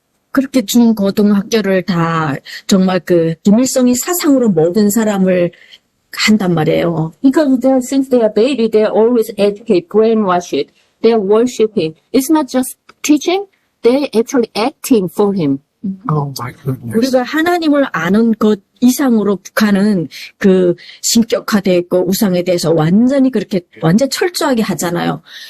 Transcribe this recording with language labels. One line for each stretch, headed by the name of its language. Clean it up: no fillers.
Korean: 그렇게 중고등학교를 다 정말 김일성이 사상으로 모든 사람을 한단 말이에요.
English: Because since they are baby, they always educate, brainwash it. They are worshiping. It's not just teaching. They're actually acting for him. Oh my goodness.
Korean: 우리가 하나님을 아는 것 이상으로 북한은 신격화되어 있고 우상에 대해서 완전 철저하게 하잖아요.